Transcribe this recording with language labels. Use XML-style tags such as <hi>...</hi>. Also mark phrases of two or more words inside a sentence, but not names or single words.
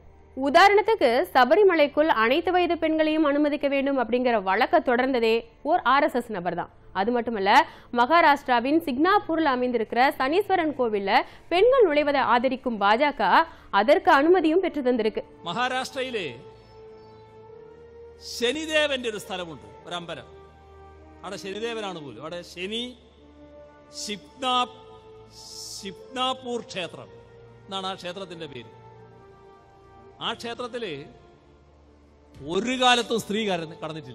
<ta>உதாரணத்துக்கு சபரிமலைக்குள் அனைத்து வயது பெண்களையும் அனுமதிக்க வேண்டும் அப்படிங்கிற வழக்க தொடர்ந்ததே ஓர் RSS நபர் தான். அது மட்டுமல்ல, மகாராஷ்டிராவின் சிக்னாப்பூரில் அமைந்திருக்கிற சனீஸ்வரன் கோவில்ல பெண்கள் நுழைவதை ஆதரிக்கும் பாஜக அதற்கு அனுமதியும் பெற்று தந்திருக்கு.</ta> <ml>മഹാരാഷ്ട്രയിലെ ശനിദേവന്റെ ഒരു സ്ഥലമുണ്ട്, ഒരു അമ്പലം. അവിടെ ശനിദേവനാണ് പോലും. അവിടെ ശനി ശിപ്നാപൂർ ക്ഷേത്രം എന്നാണ് ആ ക്ഷേത്രത്തിന്റെ പേര്. ആ ക്ഷേത്രത്തില് ഒരു കാലത്തും സ്ത്രീ കടന്നിട്ടില്ല.</ml>